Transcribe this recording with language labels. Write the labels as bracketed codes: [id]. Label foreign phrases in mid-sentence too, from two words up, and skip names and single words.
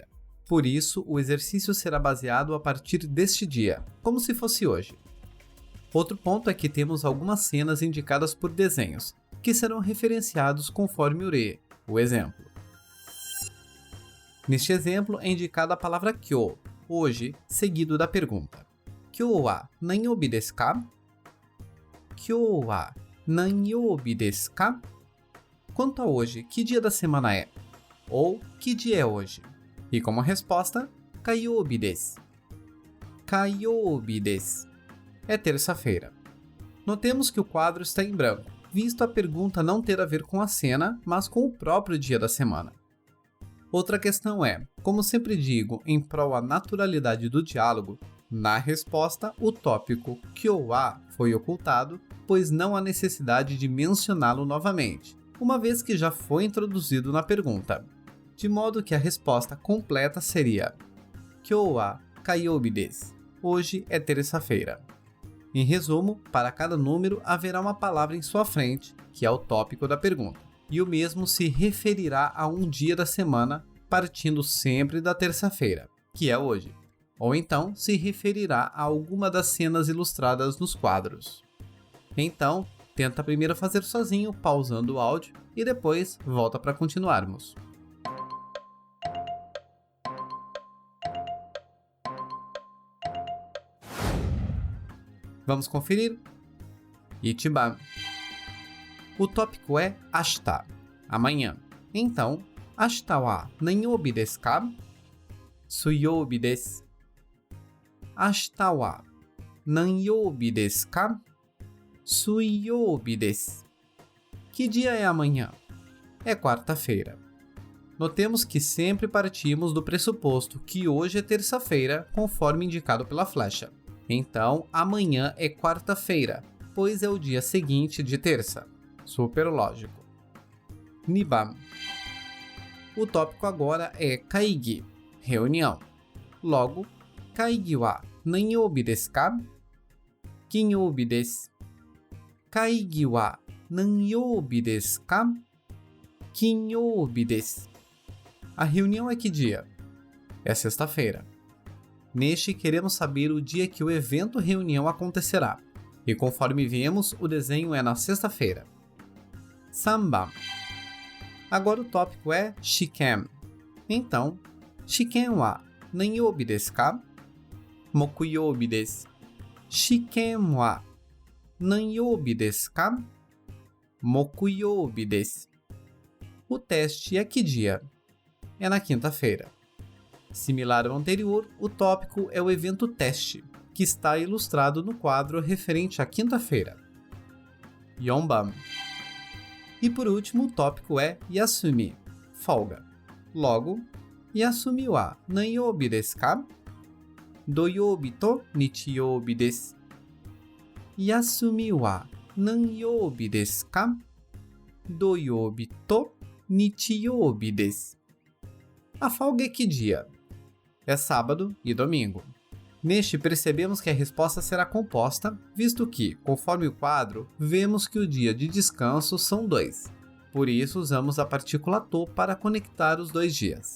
[pt] Por isso, o exercício será baseado a partir deste dia, como se fosse hoje. Outro ponto é que temos algumas cenas indicadas por desenhos, que serão referenciados conforme o re, o exemplo. Neste exemplo é indicada a palavra kyo, hoje, seguido da pergunta: [ja] 今日は何曜日ですか? 今日は何曜日ですか? [pt] Quanto a hoje, que dia da semana é? Ou que dia é hoje? E como resposta, [ja] 火曜日です. 火曜日です. [pt] É terça-feira. Notemos que o quadro está em branco, visto a pergunta não ter a ver com a cena, mas com o próprio dia da semana. Outra questão é, como sempre digo, em prol à naturalidade do diálogo, na resposta, o tópico [ja] 今日は [pt] foi ocultado, pois não há necessidade de mencioná-lo novamente, uma vez que já foi introduzido na pergunta. De modo que a resposta completa seria [ja] 今日は火曜日です. [pt] Hoje é terça-feira. Em resumo, para cada número haverá uma palavra em sua frente, que é o tópico da pergunta, e o mesmo se referirá a um dia da semana, partindo sempre da terça-feira, que é hoje, ou então se referirá a alguma das cenas ilustradas nos quadros. Então, tenta primeiro fazer sozinho, pausando o áudio, e depois volta para continuarmos. Vamos conferir? Ichiban. O tópico é ashita, amanhã. Então, [ja] 明日は何曜日ですか? 水曜日です. 明日は何曜日ですか? 水曜日です. [pt] Que dia é amanhã? É quarta-feira. Notemos que sempre partimos do pressuposto que hoje é terça-feira, conforme indicado pela flecha. Então, amanhã é quarta-feira, pois é o dia seguinte de terça. Super lógico. Niban. O tópico agora é kaigi, reunião. Logo, [ja] 会議は何曜日ですか? 金曜日です. 会議は何曜日ですか? 金曜日です. [pt] A reunião é que dia? É sexta-feira. Neste, queremos saber o dia que o evento reunião acontecerá. E conforme vimos, o desenho é na sexta-feira. 3番. Agora o tópico é Shiken. Então, [ja] 試験は何曜日ですか? 木曜日です. 試験は何曜日ですか? 木曜日です. [pt] O teste é que dia? É na quinta-feira. Similar ao anterior, o tópico é o evento teste, que está ilustrado no quadro referente à quinta-feira. 4番. E por último, o tópico é Yasumi, folga. Logo, [ja] 休みは何曜日ですか? 土曜日と日曜日です. 休みは何曜日ですか? 土曜日と日曜日です. [pt] A folga é que dia? É sábado e domingo. Neste, percebemos que a resposta será composta, visto que, conforme o quadro, vemos que o dia de descanso são 2. Por isso, usamos a partícula to para conectar os 2 dias.